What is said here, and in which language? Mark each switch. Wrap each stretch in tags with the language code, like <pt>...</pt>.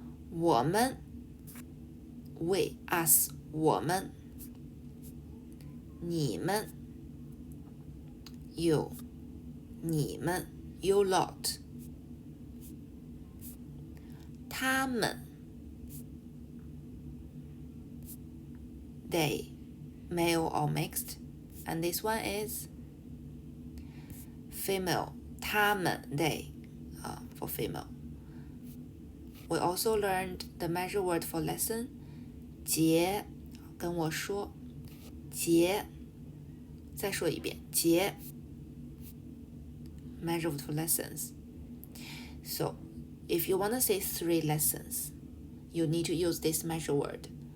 <zh>我们</zh> <en>We, us,</en> <zh>我们你们</zh> <en>You,</en> <zh>你们</zh> <en>You lot</en> <zh>他们</zh> <en>They, male or mixed. And this one is female.</en> <zh>他们</zh> <en>they for female. We also learned the measure word for lesson.</en> <zh>节跟我说节再说一遍节</zh> <en>measure word for lessons. So if you want to say 3 lessons, you need to use this measure word.</en>